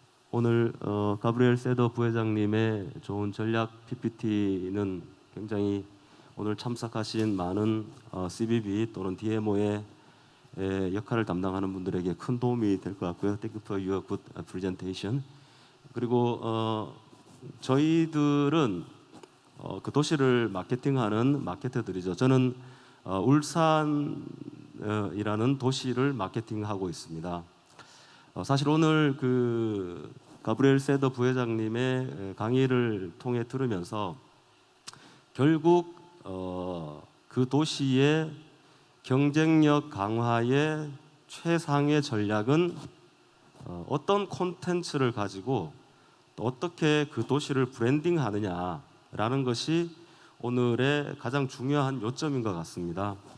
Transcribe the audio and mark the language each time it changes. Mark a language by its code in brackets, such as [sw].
[ko] 오늘 가브리엘 세더 부회장님의 좋은 전략 PPT는 굉장히 오늘 참석하신 많은 CBB 또는 DMO의 역할을 담당하는 분들에게 큰 도움이 될 것 같고요. [en] Thank you for your good presentation. [ko] 그리고 저희들은 그 도시를 마케팅하는 마케터들이죠. 저는 울산이라는 도시를 마케팅하고 있습니다. 사실 오늘 그 가브리엘 세더 부회장님의 강의를 통해 들으면서 결국 그 도시의 경쟁력 강화의 최상의 전략은 어떤 콘텐츠를 가지고 또 어떻게 그 도시를 브랜딩하느냐라는 것이 오늘의 가장 중요한 요점인 것 같습니다.